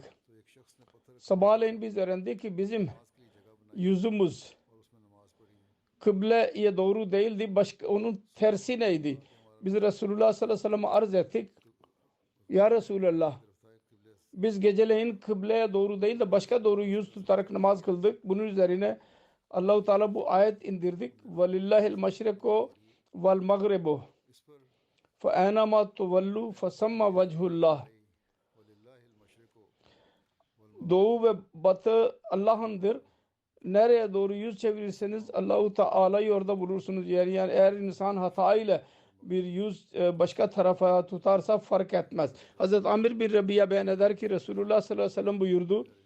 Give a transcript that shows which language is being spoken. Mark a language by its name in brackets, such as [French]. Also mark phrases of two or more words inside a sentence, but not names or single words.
[Turkish] Sabahleyin biz öğrendik ki bizim yüzümüz kıbleye doğru değildi. Başka onun tersi neydi? Biz Resulullah [Arabic] صلى الله عليه وسلم'e [Turkish] arz ettik. [Arabic] يا رسول الله, [Turkish] biz geceleyin kıbleye doğru değil de başka doğru yüz tutarak namaz kıldık. Bunun üzerine Allah-u Teala bu ayet indirdik. [Arabic] وَلِلَّهِ الْمَشْرِقُ وَالْمَغْرِبُ فَاَيْنَمَا تُوَلُّوا فَسَمَّ وَجْهُ اللّٰهِ. [Turkish] Doğu ve batı Allah'ındır. Nereye doğru yüz çevirirseniz Allah-u Teala'yı orada bulursunuz. Yani eğer insan hatayla bir yüz başka tarafa tutarsa fark etmez. Hazreti Amir bin Rabi'a beyan eder ki Resulullah [Arabic] صلى الله عليه وسلم [Turkish] buyurdu.